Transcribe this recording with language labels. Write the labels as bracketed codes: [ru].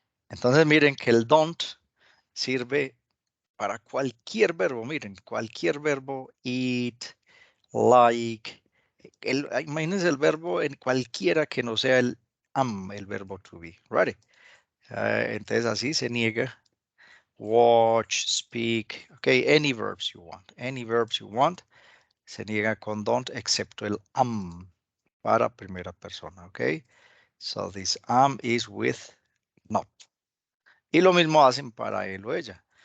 [es] Entonces miren que el don't sirve para cualquier verbo. Miren, cualquier verbo, eat, like. Imagínense el verbo en cualquiera que no sea el am, el verbo to be. Right? Entonces así se niega. [en] Watch, speak, okay, any verbs you want. Any verbs you want. [es] Se niega con don't, excepto el am para primera persona, okay? [en] So this am is with not. [es] Y lo mismo hacen para él o ella.